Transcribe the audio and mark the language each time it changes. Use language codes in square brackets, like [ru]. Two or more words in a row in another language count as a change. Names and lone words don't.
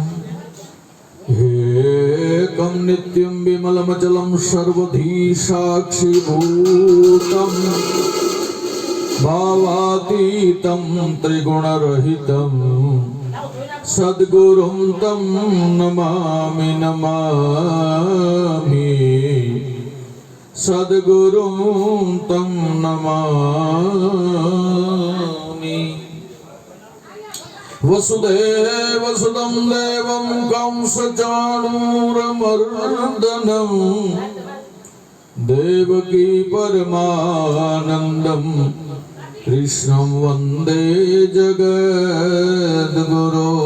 [sa] एकं नित्यं विमलमचलं सर्वधी साक्षिभूतं भावातीतं त्रिगुणरहितं सद्गुरुं तं नमामि नमामि સદગુરું तं નમામિ. વસુદેવસુતં દેવં કંસચાણૂરમર્દનમ દેવકી પરમાનંદમ કૃષ્ણં વંદે જગદ્ગુરો.